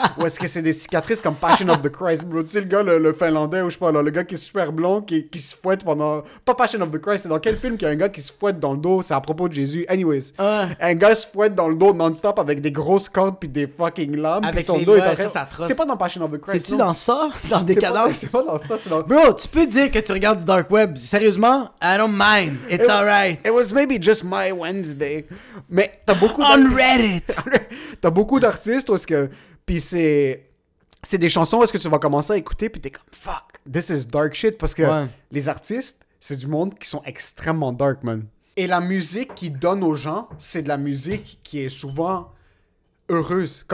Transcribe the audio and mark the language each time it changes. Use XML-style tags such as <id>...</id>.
<fr>Ou est-ce que c'est des cicatrices comme Passion of the Christ, bro? Tu sais, le gars, le finlandais, ou je sais pas, là, le gars qui est super blond, qui se fouette pendant... Pas Passion of the Christ, c'est dans quel film qu'il y a un gars qui se fouette dans le dos? C'est à propos de Jésus. Anyways, un gars se fouette dans le dos non-stop avec des grosses cordes puis des fucking lames. Avec Puis son les- dos ouais, est en train... c'est atroce. C'est pas dans Passion of the Christ, C'est-tu non? dans ça? Dans Décadence? C'est pas dans ça, c'est dans... Bro, tu peux dire que tu regardes du Dark Web. Sérieusement,</fr> <en>I don't mind. It's alright. It was maybe just my Wednesday.</en> <fr>Mais t'as beaucoup...</fr> <en>On Reddit.</en> <fr>T'as beaucoup d'artistes où est-ce que... Puis c'est des chansons où est-ce que tu vas commencer à écouter puis t'es comme</fr> <en>fuck, this is dark shit</en> <fr>parce que Ouais. les artistes, c'est du monde qui sont extrêmement dark, man. Et la musique qu'ils donnent aux gens, c'est de la musique qui est souvent heureuse.</fr>